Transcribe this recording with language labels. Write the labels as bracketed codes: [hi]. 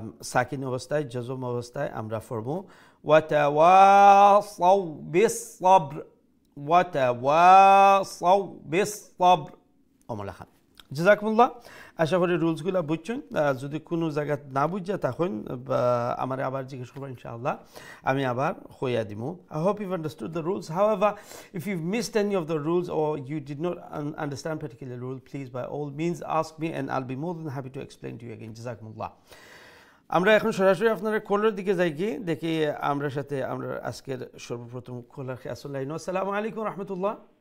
[bn] সাকিন অবস্থায় জজম অবস্থায় আমরা পড়বো [ar] ওয়াতাওয়াসাউ বিস-সাবর ওয়াতাওয়াসাউ বিস-সাবর [bn] ওমলা খান জাযাকুমুল্লাহ আশা করি রুলসগুলো বুঝছেন যদি কোনো জায়গা না বুঝা তখন আমার আবার জিজ্ঞেস করবেন ইনশাআল্লাহ আমি আবার হইয়া দিব [en] I hope you've understood the rules. However, if you've missed any of the rules or you did not understand particular rule, please by all means ask me and I'll be more than happy to explain to you again. [ar] জাযাকুমুল্লাহ। [bn] আমরা এখন সরাসরি আপনার কলের দিকে যাই কি দেখি আমরা সাথে আমরা আজকের সর্বপ্রথম কলার আসলে আসসালামু আলাইকুম রাহমাতুল্লাহ।